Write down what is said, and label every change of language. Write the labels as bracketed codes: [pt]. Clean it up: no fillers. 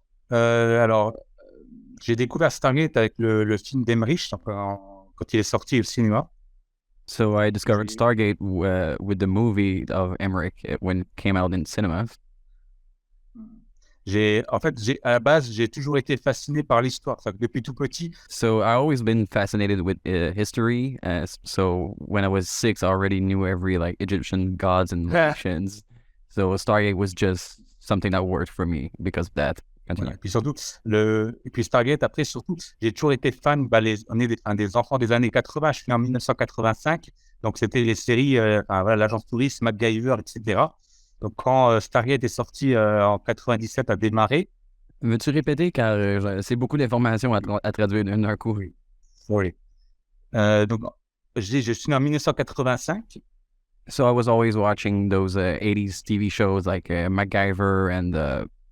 [fr] Alors, j'ai découvert Stargate avec le film d'Emmerich quand il est sorti au cinéma. [en] So I discovered Stargate with the movie of Emmerich when it came out in cinemas. [fr] À la base, j'ai toujours été fasciné par l'histoire. Depuis tout petit. [en] So I always been fascinated with history. So when I was 6, I already knew every Egyptian gods and nations. So Stargate was just something that worked for me because of that. [fr] Voilà. Et puis surtout, Stargate, après, surtout, j'ai toujours été fan. On est des enfants des années 80. Je suis né en 1985. Donc, c'était les séries, l'agence touriste, MacGyver, etc. Donc, quand Stargate est sorti en 97, a démarré. Veux-tu répéter, car c'est beaucoup d'informations à traduire d'un coup. Oui. Donc, je suis né en 1985. [en] So I was always watching those 80s TV shows like MacGyver and...